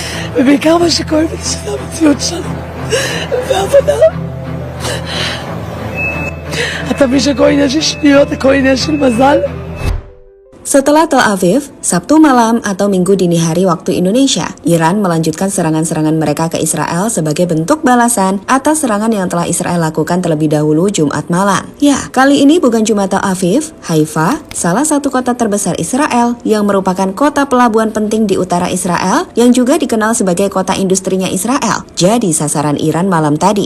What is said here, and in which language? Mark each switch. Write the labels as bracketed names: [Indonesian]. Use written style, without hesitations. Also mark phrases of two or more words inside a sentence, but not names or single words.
[Hebrew] בכמה שכל זה המציאות שלנו ועבודה. אתה מבין שכל עניין של שניות, הכל עניין של מזל. [Indonesian] Setelah Tel Aviv, Sabtu malam atau Minggu dini hari waktu Indonesia, Iran melanjutkan serangan-serangan mereka ke Israel sebagai bentuk balasan atas serangan yang telah Israel lakukan terlebih dahulu Jumat malam. Ya, kali ini bukan cuma Tel Aviv, Haifa, salah satu kota terbesar Israel yang merupakan kota pelabuhan penting di utara Israel yang juga dikenal sebagai kota industrinya Israel, jadi sasaran Iran malam tadi.